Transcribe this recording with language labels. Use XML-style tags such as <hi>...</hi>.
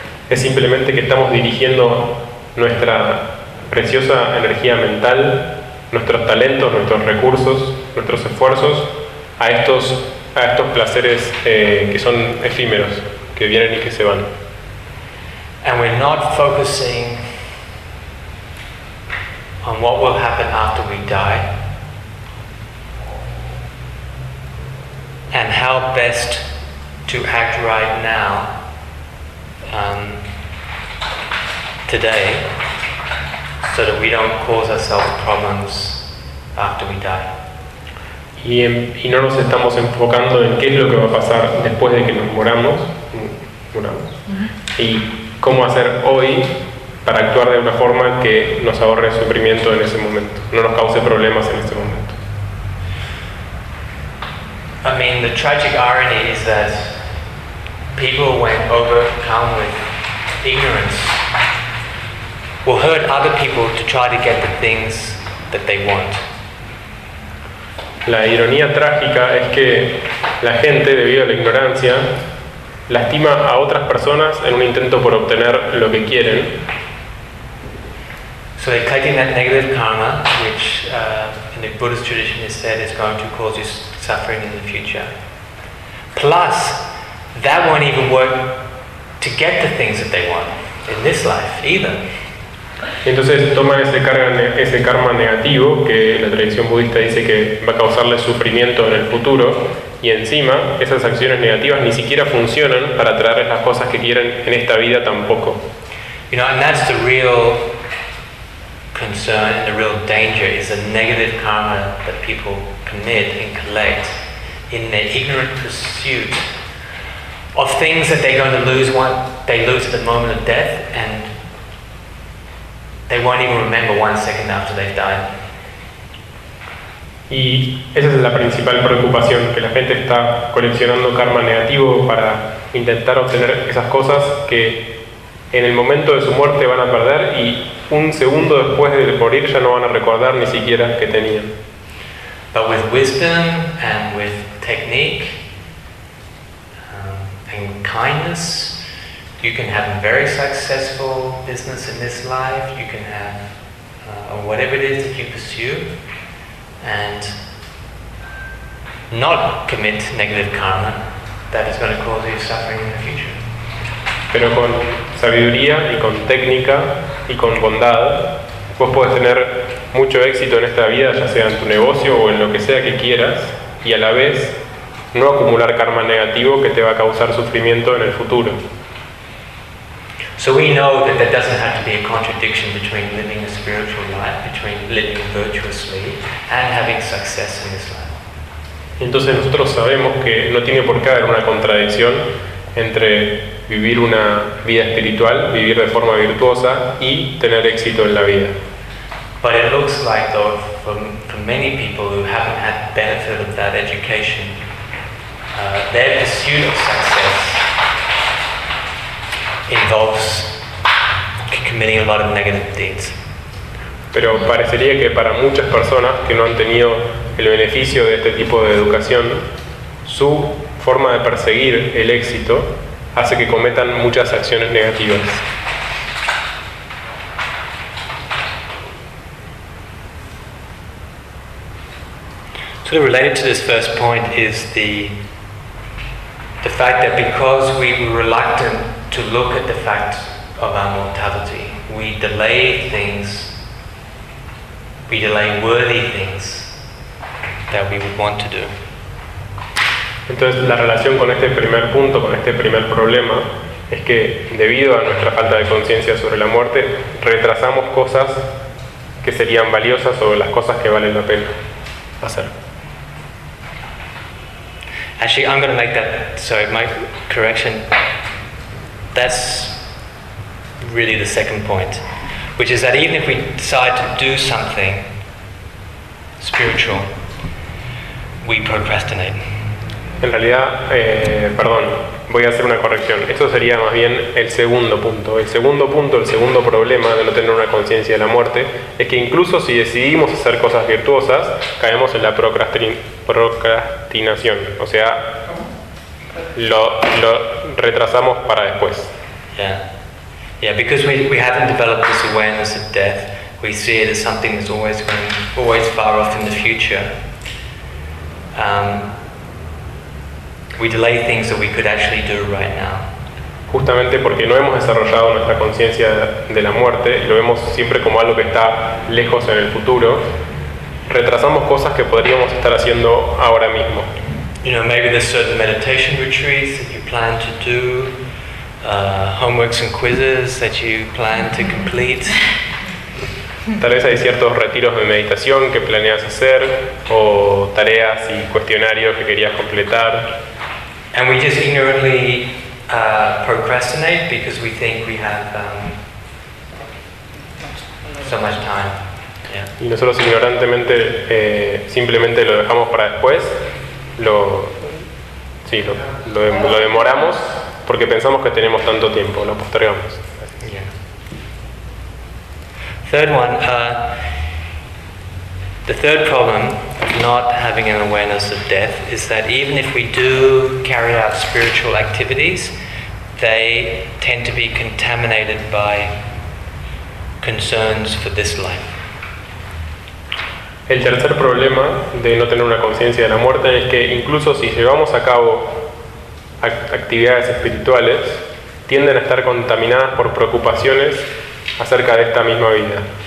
<es>Es simplemente que estamos dirigiendo nuestra preciosa energía mental, nuestros talentos, nuestros recursos, nuestros esfuerzos a estos placeres que son efímeros, que vienen y que se van.</es> <en>And we're not focusing on what will happen after we die and how best to act right now today, so that we don't cause ourselves problems after we die.</en> <es>Y no nos estamos enfocando en qué es lo que va a pasar después de que nos muramos. Uh-huh. Y cómo hacer hoy para actuar de una forma que nos ahorre sufrimiento en ese momento, no nos cause problemas en ese momento.</es> <en>I mean, the tragic irony is that people, when overcome with ignorance, will hurt other people to try to get the things that they want.</en> <es>La ironía trágica es que la gente, debido a la ignorancia, lastima a otras personas en un intento por obtener lo que quieren.</es> <en>So they're collecting that negative karma, which in the Buddhist tradition is said is going to cause you suffering in the future. Plus, that won't even work to get the things that they want in this life either.</en> <es>Entonces toman ese karma negativo que la tradición budista dice que va a causarles sufrimiento en el futuro, y encima esas acciones negativas ni siquiera funcionan para traer las cosas que quieren en esta vida tampoco.</es> <en>You know, and that's the real concern and the real danger is the negative karma that people commit and collect in their ignorant pursuit of things that they're going to lose, what they lose at the moment of death, and they won't even remember one second after they've died.</en> <es>Y esa es la principal preocupación, que la gente está coleccionando karma negativo para intentar obtener esas cosas que en el momento de su muerte van a perder, y un segundo después de morir ya no van a recordar ni siquiera que tenían.</es> <en>But with wisdom and with technique and kindness, you can have a very successful business in this life, you can have whatever it is that you pursue, and not commit negative karma that is going to cause you suffering in the future.</en> <es>Pero con sabiduría y con técnica y con bondad, vos podés tener mucho éxito en esta vida, ya sea en tu negocio o en lo que sea que quieras, y a la vez no acumular karma negativo que te va a causar sufrimiento en el futuro.</es> <en>So we know that there doesn't have to be a contradiction between living a spiritual life, between living virtuously and having success in this life.</en> <es>Entonces nosotros sabemos que no tiene por qué haber una contradicción entre vivir una vida espiritual, vivir de forma virtuosa y tener éxito en la vida.</es> <en>But it looks like, though, for many people who haven't had the benefit of that education, their pursuit of success involves committing a lot of negative deeds.</en> <es>Pero parecería que para muchas personas que no han tenido el beneficio de este tipo de educación, su forma de perseguir el éxito hace que cometan muchas acciones negativas.</es> <en>Sort of related to this first point is the fact that because we were reluctant to look at the fact of our mortality, we delay things, we delay worthy things that we would want to do.</en> <es>Entonces la relación con este primer punto, con este primer problema, es que debido a nuestra falta de conciencia sobre la muerte, retrasamos cosas que serían valiosas o las cosas que valen la pena hacer.</es> <en>Actually, I'm going to make that, sorry, my correction. That's really the second point, which is that even if we decide to do something spiritual, we procrastinate.</en> <es>En realidad, perdón, voy a hacer una corrección. Esto sería más bien el segundo punto. El segundo punto, el segundo problema de no tener una conciencia de la muerte es que incluso si decidimos hacer cosas virtuosas, caemos en la procrastinación. O sea, lo retrasamos para después.</es> <en>Yeah. Yeah, because we haven't developed this awareness of death, we see it as something that's always going, always far off in the future. We delay things that we could actually do right now.</en> <es>Justamente porque no hemos desarrollado nuestra conciencia de la muerte, lo vemos siempre como algo que está lejos en el futuro, retrasamos cosas que podríamos estar haciendo ahora mismo.</es> <en>You know, maybe there's certain meditation retreats that you plan to do, homeworks and quizzes that you plan to complete.</en> <es>Tal vez hay ciertos retiros de meditación que planeas hacer, o tareas y cuestionarios que querías completar.</es> <en>And we just ignorantly procrastinate because we think we have so much time. Yeah.</en> <es>Y nosotros ignorantemente simplemente lo dejamos para después, lo demoramos porque pensamos que tenemos tanto tiempo, lo postergamos.</es> <en>Third one, the third problem of not having an awareness of death is that even if we do carry out spiritual activities, they tend to be contaminated by concerns for this life.</en> <es>El tercer problema de no tener una conciencia de la muerte es que incluso si llevamos a cabo actividades espirituales, tienden a estar contaminadas por preocupaciones acerca de esta misma vida.</es>